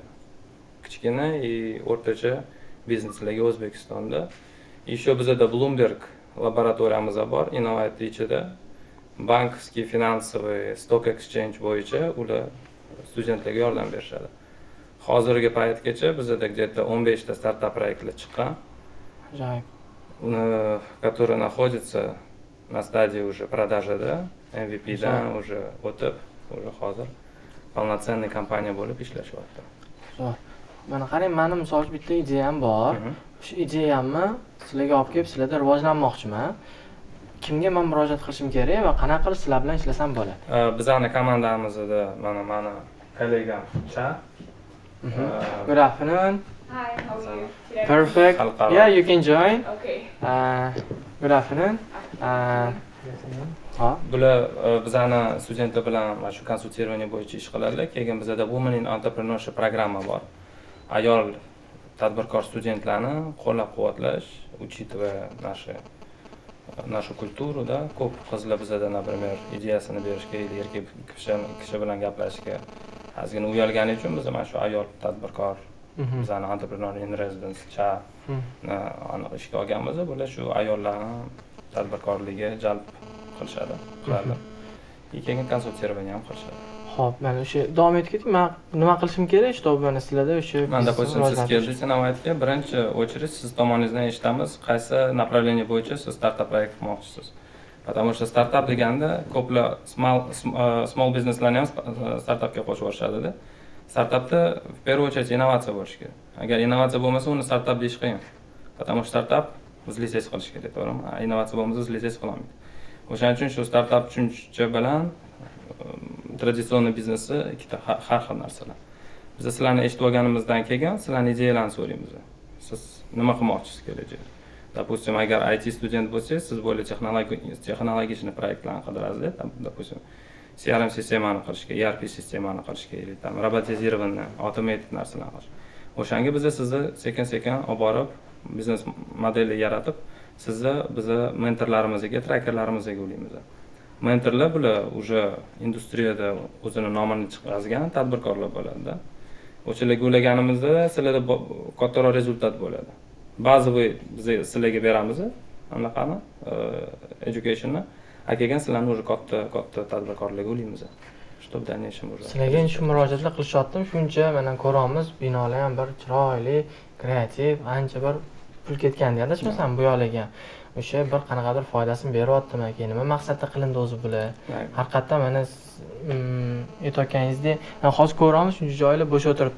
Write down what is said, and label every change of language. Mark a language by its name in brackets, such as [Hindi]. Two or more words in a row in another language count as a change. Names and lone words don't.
[Uzbek] Kichkina и o'rtacha bizneslarga O'zbekistonda. Еще bizda Bloomberg laboratoriyamiz bor, Innovate ichida. [Russian] Банковский, финансовый, [English] stock exchange [Uzbek] bo'yicha ular studentlarga yordam berishadi. Hozirgi paytgacha bizda где-то 15 ta startup proyektlar chiqqan. Ajoyib. Которые находятся на стадии уже продажи, да, MVP dan уже o'tib, уже hozir полноценный kompaniya bo'lib ishlashyapti. Zo'r. Mana qarang, meni misol uchun bitta ideyam bor. Shu ideyamni sizlarga olib kelib, sizlarda rivojlanmoqchiman. Kimga men murojaat qilishim kerak va qanaqa qilib sizlar bilan ishlasam bo'ladi? Bizning komandamizda mana kollegam Cha. [English] Good afternoon. Hi, how are you? Perfect. Yeah, you can join. Okay. Good afternoon. [Uzbek] Bular bizning studentlar bilan mana shu konsulирование bo'yicha ish qiladilar. Keyin bizda Women in Entrepreneurship programma bor. Ayol tadbirkor studentlarni qo'llab-quvvatlash, [Russian] учитывая нашу культуру [Uzbek] da, ko'p qizlar bizda, например, ideyasini berishga, erkak kishi bilan gaplashishga ozgina uyalgani uchun biz mana shu ayol tadbirkor, bizning [English] entrepreneur in residence [Uzbek] cha ishga olganmiz. Bular shu ayollarni tadbirkorligiga jalb qilishadi, qiladi. Keyin konsulирование ham qilishadi. Xo'p, mana o'sha davom etib keting. Men nima qilishim kerak? Что mana sizlarda o'sha Men допустим, siz keldingiz Innovate'ga, birinchi очередь siz tomoningizdan eshitamiz, qaysi направление bo'yicha siz startup proyekt qilmoqchisiz. [Russian] Потому что [Uzbek] startup deganda ko'plar [English] small businesslarni [Uzbek] ham startupga qo'shib yuborishadi. Startupda [Russian] в первую очередь [Uzbek] innovatsiya bo'lishi kerak. Agar innovatsiya bo'lmasa, uni startup deyish qiyin. [Russian] Потому что [Uzbek] startup o'zliksiz qilish kerak, to'g'rimi? Innovatsiya bo'lmasa, o'zliksiz qilolmaydi. O'shaning uchun shu startup tushuncha bilan traditsion biznesni ikkita har xil narsalar. Biz sizlarni eshitib olganimizdan keyin sizlarning ideyalaringizni so'raymiz. Siz nima qilmoqchisiz kelajakda? Допустим, agar IT student bo'lsangiz, siz bo'la texnologik proyektlarni qidirasiz, допустим, CRM sistemani qilishga, ERP sistemani qilishga, [Russian] или там robotizirованный, automated [Uzbek] narsalarni qilish. O'shanga biz sizni sekin-sekin olib borib, biznes modelni yaratib, sizni biz mentorlarimizga, trackerlarimizga ulaymiz. Mentorlar bular уже industriyada o'zini nomini chiqargan tadbirkorlar bo'ladi-da. O'shalarga ulaganimizda sizlarda kattaroq rezultat bo'ladi. Bazaviy biz sizlarga beramiz, anaqani, educationni. Keyin sizlarni уже katta tadbirkorlarga ulaymiz. [Russian] Чтобы в дальнейшем уже. [Uzbek] Sizlarga shu murojaatlar qilishyaptim, shuncha mana ko'ramiz, binolar ham bir chiroyli, kreativ, ancha bir pul ketganda adashmasam bu yo'liga. O'sha bir qanaqadir foydasini beryaptimi aka? Nima maqsadda qilindi o'zi bular? Haqiqatdan mana aytayotganingizdek, hozir ko'ramiz shuncha joylar bo'sh o'tiribdi.